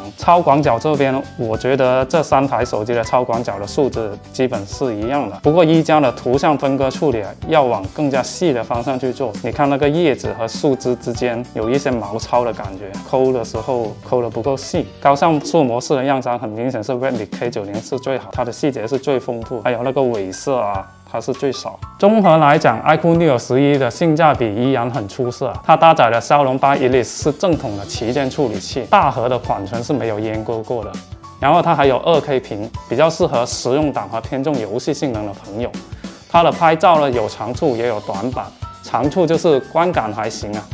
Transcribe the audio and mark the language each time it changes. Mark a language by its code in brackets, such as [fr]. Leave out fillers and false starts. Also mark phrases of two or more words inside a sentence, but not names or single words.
[zh] 超廣角這邊，我覺得這3台手機的超廣角的數值基本是一樣的，不過一加的圖像分割處理要往更加細的方向去做。你看那個葉子和樹枝之間有一些毛糙的感覺。摳的時候摳得不夠細，高像素模式的樣張很明顯是 Redmi K90 是最好，它的細節是最豐富，還有那個尾色啊，它是最少。綜合來講 ，iQOO Neo 11 的性價比依然很出色，它搭載的驍龍8 Elite 是正統的旗艦處理器，大核的緩存是沒有阉割過的。然後它還有2K 屏，比較適合實用黨和偏重遊戲性能的朋友。它的拍照呢有長處也有短板，長處就是觀感還行啊。